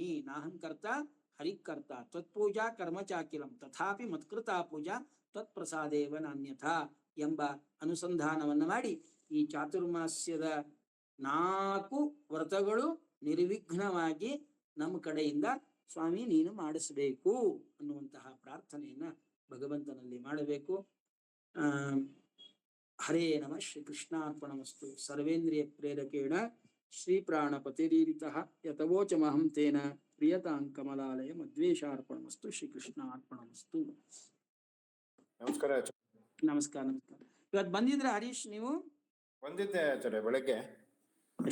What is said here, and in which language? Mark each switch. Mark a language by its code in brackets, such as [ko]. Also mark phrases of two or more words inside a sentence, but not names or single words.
[sa] ನಾಹಂಕರ್ತ ಹರಿಕರ್ತ ತ್ವತ್ಪೂಜಾ ಕರ್ಮಚಾಕಿಲಂ ತಥಾಪಿ ಮತ್ಕೃತಾ ಪೂಜಾ ತ್ವತ್ಪ್ರಸಾದೇವ ನಾನ್ಯಥಾ [kn] ಎಂಬ ಅನುಸಂಧಾನವನ್ನ ಮಾಡಿ ಈ ಚಾತುರ್ಮಾಸ್ಯದ 4 ವ್ರತಗಳು ನಿರ್ವಿಘ್ನವಾಗಿ ನಮ್ಮ ಕಡೆಯಿಂದ ಸ್ವಾಮಿ ನೀನು ಮಾಡಿಸಬೇಕು ಅನ್ನುವಂತಹ ಪ್ರಾರ್ಥನೆಯನ್ನ ಭಗವಂತನಲ್ಲಿ ಮಾಡಬೇಕು. [sa] ಹರೇ ನಮಃ. ಶ್ರೀ ಕೃಷ್ಣಾರ್ಪಣಮಸ್ತು. ಸರ್ವೇಂದ್ರಿಯ ಪ್ರೇರಕೇಣ ಶ್ರೀ ಪ್ರಾಣಪತಿರೀರಿತಃ ಯತವೋಚಮಹಂ ತೇನ ಪ್ರಿಯತಾಂ ಕಮಲಾಲಯ ಮದ್ವೇಷಾರ್ಪಣಮಸ್ತು. ಶ್ರೀ ಕೃಷ್ಣಾರ್ಪಣಮಸ್ತು. [kn] ನಮಸ್ಕಾರ. ನಮಸ್ಕಾರ. ನಮಸ್ಕಾರ. ಇವತ್ತು ಬಂದಿದ್ರೆ ಹರೀಶ್ ನೀವು? ಬಂದಿದ್ದೆ ಆಚಾರ್ಯ ಬೆಳಗ್ಗೆ.